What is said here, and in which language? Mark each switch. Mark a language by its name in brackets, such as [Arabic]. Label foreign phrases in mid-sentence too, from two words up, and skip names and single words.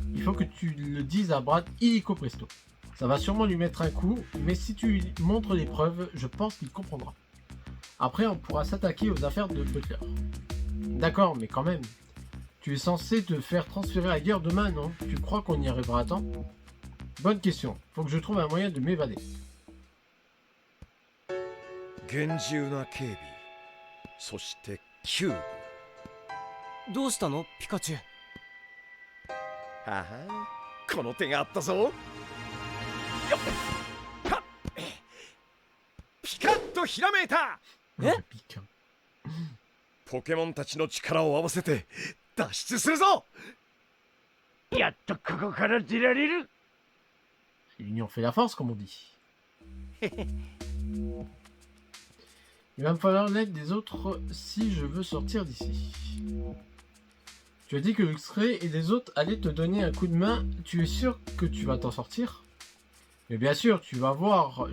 [French] Il faut que tu le dises à Brad illico presto. Ça va sûrement lui mettre un coup, mais si tu lui montres les preuves, je pense qu'il comprendra. Après, on pourra s'attaquer aux affaires de Butler. D'accord, mais quand même. Tu es censé te faire transférer ailleurs demain, non? Tu crois qu'on y arrivera à temps? Bonne question. Faut que je trouve un moyen de m'évader. [Japanese] 厳重な警備、そしてキューブ。どうしたのピカチュウ。はは、この手があったぞ。よっはっ、ピカッとひらめいた。え？ポケモンたちの力を合わせて脱出するぞ。やっとここから出られる。 [French] L'union fait la force, comme on dit. Il va me falloir l'aide des autres si je veux sortir d'ici. Tu as dit que Luxray et les autres allaient te donner un coup de main. Tu es sûr que tu vas t'en sortir? Mais bien sûr, tu vas voir.